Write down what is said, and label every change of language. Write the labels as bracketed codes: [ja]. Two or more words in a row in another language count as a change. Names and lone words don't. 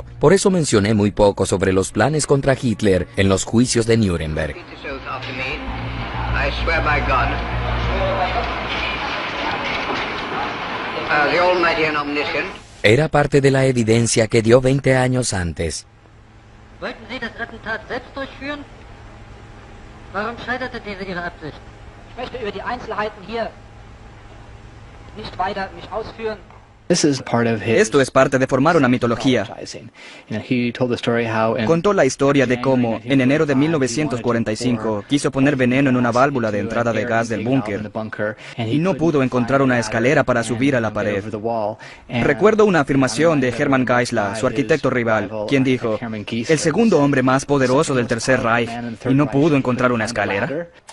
[es] Por eso mencioné muy poco sobre los planes contra Hitler en los juicios de Nuremberg. Era parte de la evidencia que dio 20 años antes. [de] Warum scheiterte Ihre Absicht? Ich möchte über die Einzelheiten hier nicht weiter mich ausführen. [es] Esto es parte de formar una mitología. Contó la historia de cómo, en enero de 1945, quiso poner veneno en una válvula de entrada de gas del búnker y no pudo encontrar una escalera para subir a la pared. Recuerdo una afirmación de Hermann Geisler, su arquitecto rival, quien dijo, el segundo hombre más poderoso del Tercer Reich, y no pudo encontrar una escalera.